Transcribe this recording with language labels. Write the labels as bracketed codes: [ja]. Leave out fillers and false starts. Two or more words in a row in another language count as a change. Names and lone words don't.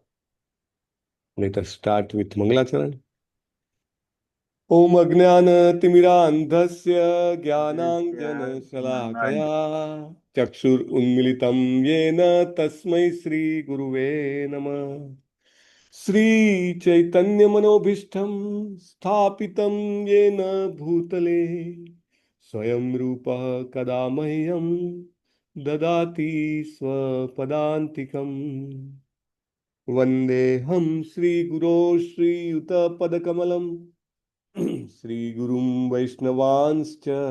[en] Let us start with [sa] મંગલાચરણ. ઓમ અજ્ઞાનતિમિરાંધસ્ય જ્ઞાનાંજનશલાકયા ચક્ષુરુન્મિલિतं येन તસ્मै શ્રીગુરુવે નમઃ. श्रीचैतन्यमनोभीष्टं स्थापितं येन भूतले स्वयं रूपः कदा मह्यं ददाति स्वपदान्तिकम्. वन्देऽहं श्रीगुरो श्रीयुतपदकमलं श्रीगुरुं वैष्णवांश्च